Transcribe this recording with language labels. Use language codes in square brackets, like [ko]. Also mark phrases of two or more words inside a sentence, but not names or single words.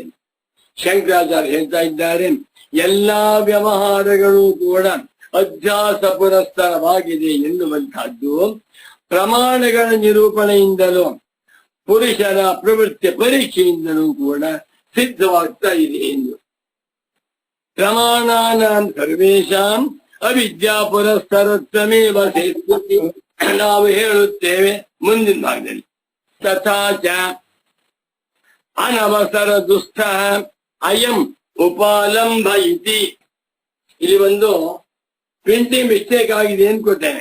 [kn] ಶಂಕರಾಚಾರ್ಯ ಹೇಳ್ತಾ ಇದ್ದಾರೆ, ಎಲ್ಲಾ ವ್ಯವಹಾರಗಳು ಕೂಡ ಅಧ್ಯಾಸ ಪುರಸ್ಸರವಾಗಿದೆ ಎನ್ನುವಂತಹದ್ದು ಪ್ರಮಾಣಗಳ ನಿರೂಪಣೆಯಿಂದಲೂ ಪುರುಷರ ಪ್ರವೃತ್ತಿ ಪರೀಕ್ಷೆಯಿಂದಲೂ ಕೂಡ ಸಿದ್ಧವಾಗ್ತಾ ಇದೆ ಎಂದು. [sa] ಪ್ರಮಾಣಾನಾಂ ಸರ್ವೇಷಾಂ ಅವಿದ್ಯಾ ಪುರಸ್ಸರತ್ವಮೇವ ಸೇತ್ಪತಿ [kn] ನಾವು ಹೇಳುತ್ತೇವೆ ಮುಂದಿನ ಭಾಗದಲ್ಲಿ. [sa] ತಥಾಚ ಅನವಸರ ದುಷ್ಟ ಅಯಂ ಉಪಾಲಂಬ ಇತಿ. [kn] ಇಲ್ಲಿ ಒಂದು [en] printing mistake [kn] ಆಗಿದೆ ಅನ್ಕೋತೇನೆ.